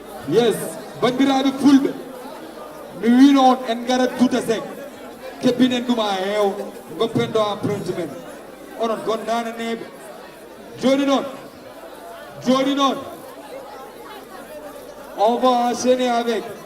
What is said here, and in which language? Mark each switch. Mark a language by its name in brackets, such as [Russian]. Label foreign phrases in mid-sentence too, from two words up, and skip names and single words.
[Fula] Yes, bandiraɓe fulɓe, mi wino on en garat Tuta Seck, kebbinen ɗum ha heew, goppen ɗo apprenti men. Onon gonnano neɓe. Joni noon, joni noon, [French] on va enchaîner avec